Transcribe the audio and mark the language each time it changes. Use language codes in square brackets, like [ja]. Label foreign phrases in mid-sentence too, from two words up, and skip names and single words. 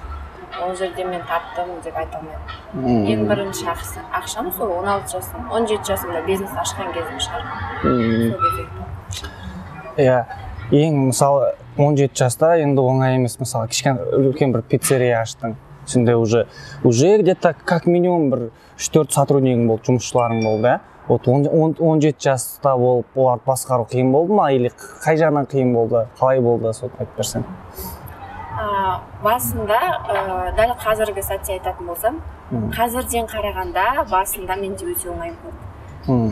[kk] Ол жерде мен таптым деп айта алмаймын. Ең бірінші ақшам сол 16 жасым, 17 жасымда бизнес ашқан кезім шығар. Ең мысалы 17 жаста енді оңай емес, мысалы үлкен бір пиццерия аштың. Сенде [ru] уже где-то как минимум [kk] бір 3-4 сотруднигің болды, жұмысшыларың болды. Вот 17 жаста болып оларды басқару қиын болды ма, или қай жағынан қиын болды, қалай болды, соны айтып берсең? Басында, дәл қазіргі сәтте айтатын болсам, қазірден қарағанда басында менде өте оңай болды.